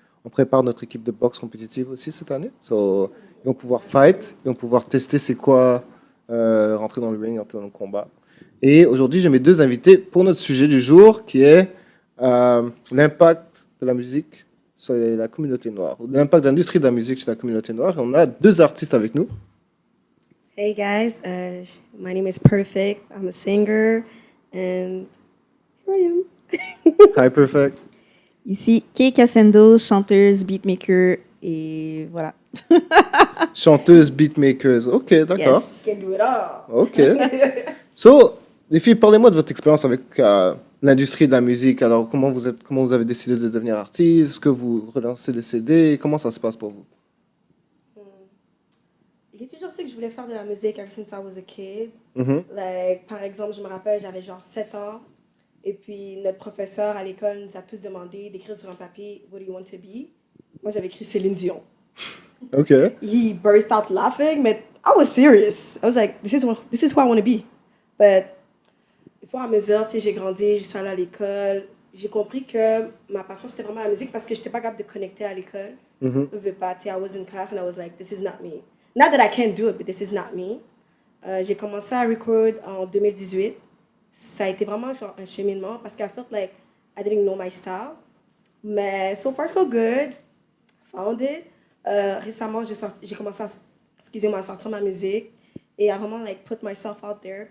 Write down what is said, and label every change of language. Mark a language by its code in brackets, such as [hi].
[fr] On prépare notre équipe de boxe compétitive aussi cette année. Ils vont pouvoir fight, ils vont pouvoir tester c'est quoi rentrer dans le ring, rentrer dans le combat. Et aujourd'hui, j'ai mes deux invités pour notre sujet du jour qui est l'impact de la musique sur la communauté noire, l'impact de l'industrie de la musique sur la communauté noire. Et on a deux artistes avec nous. [en] Hey guys, my name is Perfect. I'm a singer, and here I am. Hi, Perfect. [fr] Ici, Kay Cassendo, chanteuse, beatmaker, et voilà. Chanteuse, beatmakers. Ok, d'accord. [en] Yes. Can do it all. Ok. [fr] So, les filles, parlez-moi de votre expérience avec l'industrie de la musique. Alors, comment vous avez décidé de devenir artiste? Est-ce que vous relancez des CD? Comment ça se passe pour vous? J'ai toujours su que je voulais faire de la musique [en] ever since I was a kid. Mhm. [fr] Like, par exemple, je me rappelle, j'avais genre 7 ans. Et puis, notre professeur à l'école nous a tous demandé d'écrire sur un papier « [en] What do you want to be ?» [fr] Moi, j'avais écrit Céline Dion. Ok. [en] He burst out laughing, but I was serious. I was like, this is who I want to be. [fr] But, au fur et à mesure, tu sais, j'ai grandi, je suis allée à l'école. J'ai compris que ma passion, c'était vraiment la musique parce que je n'étais pas capable de connecter à l'école. Mhm. Je veux pas, tu sais, [en] I was in class and I was like, this is not me. Not that I can't do it, but this is not me. [fr] J'ai commencé à record en 2018. Ça a été vraiment genre un cheminement parce qu' [en] I felt like I didn't know my style. [fr] Mais [en] so far so good. Found it. [fr] Récemment, j'ai commencé à sortir ma musique et à vraiment [en] like put myself out there.